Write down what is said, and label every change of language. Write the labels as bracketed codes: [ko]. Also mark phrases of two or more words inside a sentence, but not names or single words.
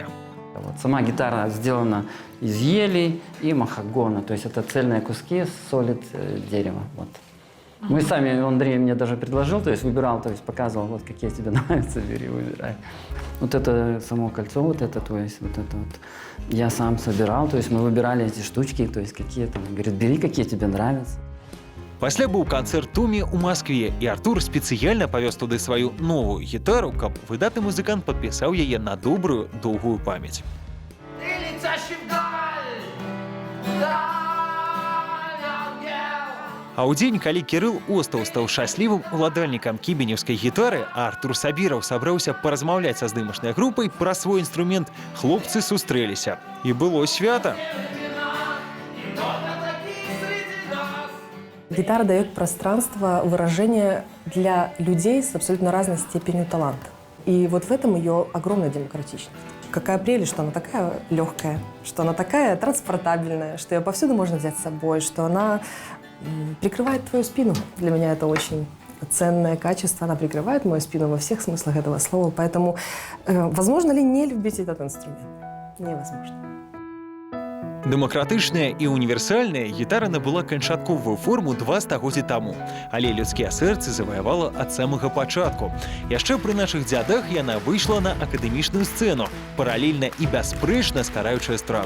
[ru] Вот сама гитара сделана из ели и махагона, то есть это цельные куски солид дерева. Вот. Мы сами, Андрей мне даже предложил, то есть выбирал, то есть показывал, вот какие тебе нравятся, бери, выбирай. Вот это само кольцо, вот это, то есть вот это вот. Я сам собирал, то есть мы выбирали эти штучки, то есть какие там, говорит, бери, какие тебе нравятся. [be] Пасля быў канцэрт Томі ў Маскве, і Артур спецыяльна павёз туды сваю новую гітару, каб выдатны музыкант падпісаў яе на добрую, доўгую памяць. А ў дзень, калі Кірыл Остаў стаў шчаслівым уладальнікам кібенеўскай гітары, а Артур Сабіраў сабраўся паразмаўляць са здымачнай групай пра свой інструмент, хлопцы сустрэліся. І было свята. [ru] Гитара дает пространство выражения для людей с абсолютно разной степенью таланта. И вот в этом ее огромная демократичность. Какая прелесть, что она такая легкая, что она такая транспортабельная, что ее повсюду можно взять с собой, что она прикрывает твою спину. Для меня это очень ценное качество, она прикрывает мою спину во всех смыслах этого слова. Поэтому возможно ли не любить этот инструмент? Невозможно. [be] Дэмакратычная і універсальная гітара набыла канчатковую форму 2 стагоддзі таму, але людскія сэрцы заваявала ад самага пачатку. Яшчэ пры нашых дзядах яна выйшла на акадэмічную сцэну, паралельна і бясспрэчна ствараючы эстраду.